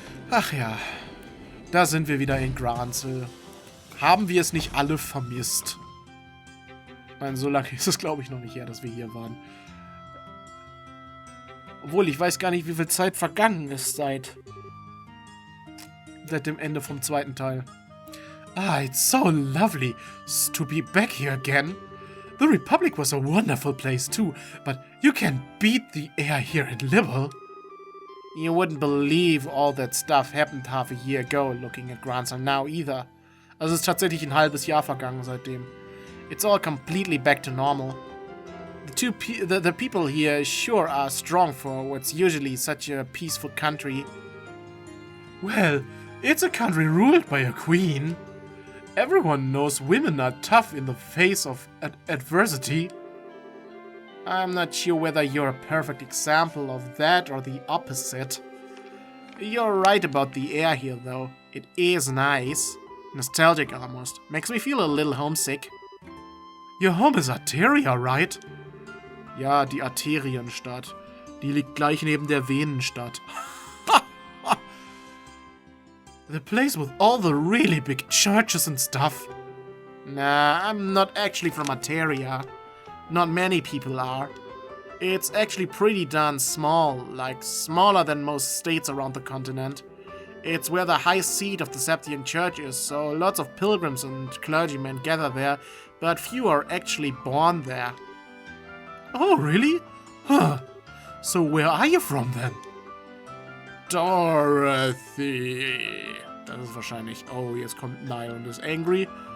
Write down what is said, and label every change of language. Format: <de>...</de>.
<de>Ach ja, da sind wir wieder in Granzel. Haben wir es nicht alle vermisst? Ich meine, so lange ist es, glaube ich, noch nicht her, dass wir hier waren. Obwohl, ich weiß gar nicht, wie viel Zeit vergangen ist seit dem Ende vom zweiten Teil.</de> <en>Ah, it's so lovely to be back here again. The Republic was a wonderful place too, but you can't beat the air here in Libel. You wouldn't believe all that stuff happened half a year ago, looking at Granzel now either.</en> <de>Also es ist tatsächlich ein halbes Jahr vergangen seitdem.</de> <en>It's all completely back to normal. The people here sure are strong for what's usually such a peaceful country. Well, it's a country ruled by a queen. Everyone knows women are tough in the face of adversity. I'm not sure whether you're a perfect example of that or the opposite. You're right about the air here, though. It is nice. Nostalgic almost. Makes me feel a little homesick. Your home is Arteria, right?</en> <de>Ja, die Arterienstadt. Die liegt gleich neben der Venenstadt.</de> <en>The place with all the really big churches and stuff. Nah, I'm not actually from Arteria. Not many people are. It's actually pretty darn small, like smaller than most states around the continent. It's where the high seat of the Septian Church is, so lots of pilgrims and clergymen gather there, but few are actually born there. Oh, really? Huh. So where are you from then? Dorothy.</en> <de>Das ist wahrscheinlich... Oh, jetzt kommt Niall und ist angry.</de>